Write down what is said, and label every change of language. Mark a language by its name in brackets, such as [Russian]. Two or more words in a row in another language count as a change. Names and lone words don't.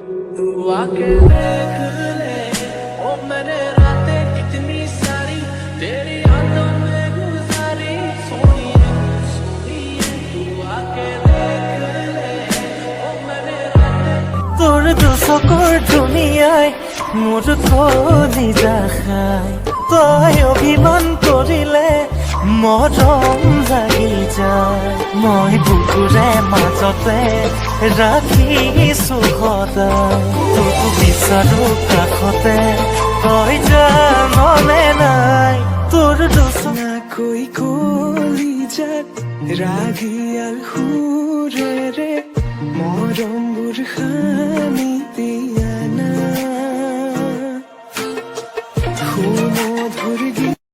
[Hindi] तू आके देख ले ओ मैंने रातें कितनी सारी तेरी यादों में गुजारी सोनी है तू आके देख ले ओ मैंने रातें [Assamese] তোর দুচকুৰ ধুনীয়াই মোৰ কলি খায় তই অভিমান কৰিলে মৰম লাগি যায় মই বুকুৰে মাজতে ৰাখিছো সদায় তোক বিচাৰো কাষতে তই জাননে নাই তোৰ দুচকুই কলি যাত ৰাগিয়াল সুৰেৰে মৰমবোৰ সানি দিয়া না সুমধুৰ গীত